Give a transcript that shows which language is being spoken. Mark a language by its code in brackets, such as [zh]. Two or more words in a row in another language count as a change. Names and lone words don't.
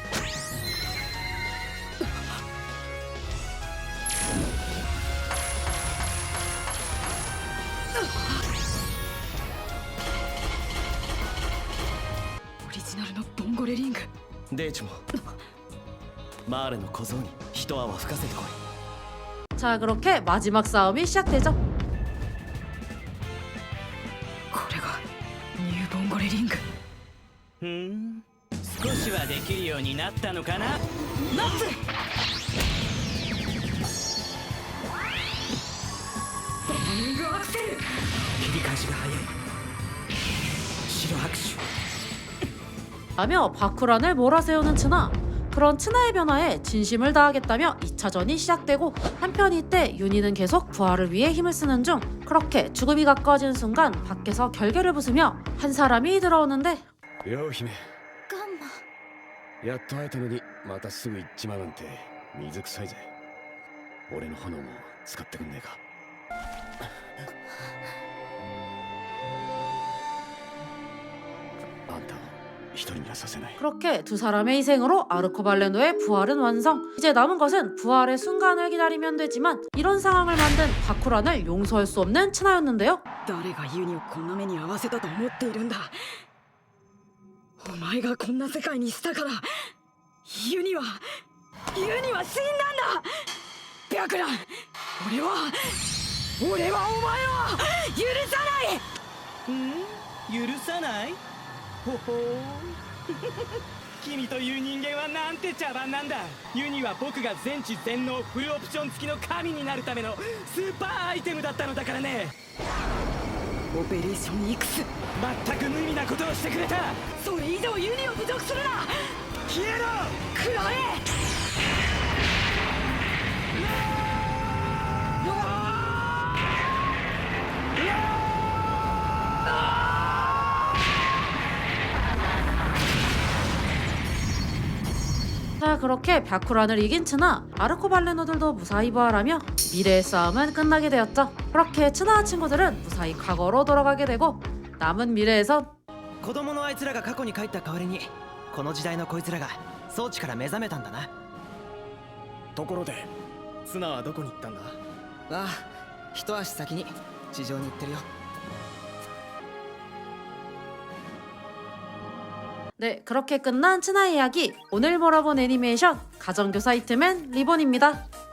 [ja] オリジナルのボンゴレリング。デイチもマーレの小僧に一泡吹かせてこい。 [ko] 자 그렇게 마지막 싸움이 시작되죠. [ja] これがニューボンゴレリング。ふん少しはできるようになったのかな。ナッツボーニングアクセル。切り返しが早い。白拍手 [ko] 라며 바쿠란을 몰아세우는 츠나. 그런 츠나의 변화에 진심을 다하겠다며 2차전이 시작되고 한편 이때 유니는 계속 부활을 위해 힘을 쓰는 중. 그렇게 죽음이 가까워지는 순간 밖에서 결계를 부수며 한 사람이 들어오는데 [ja] よう姫ガンマ、やっと会えたのにまたすぐ行っちまうなんて水臭いぜ。俺の炎も使ってくんねえか。あんたを一人にはさせない。 [ko] 그렇게 두 사람의 희생으로 아르코발레노의 부활은 완성. 이제 남은 것은 부활의 순간을 기다리면 되지만 이런 상황을 만든 바쿠란을 용서할 수 없는 츠나였는데요. [ja] 誰がユニをこんな目に遭わせたと思っているんだ。お前がこんな世界にしたからユニは死んだんだ。白蘭、俺はお前を許さない。許さない。ほほー君という人間はなんて茶番なんだ。ユニは僕が全知全能フルオプション付きの神になるためのスーパーアイテムだったのだからね。オペレーション X。全く無意味なことをしてくれた。それ以上ユニを侮辱するな。消えろ。食らえ。 [ko] 자, 그렇게 벼쿠란을 이긴 츠나, 아르코발레노들도 무사히 부활하며 미래의 싸움은 끝나게 되었죠. 그렇게 츠나와 친구들은 무사히 과거로 돌아가게 되고 남은 미래에선 [ja] 子供のあいつらが過去に帰った代わりにこの時代のこいつらが装置から目覚めたんだな。ところでツナはどこに行ったんだ？ああ、一足先に地上に行ってるよ。 [ko] 네, 그렇게 끝난 츠나의 이야기. 오늘 몰아본 애니메이션 가정교사 히트맨 리본입니다.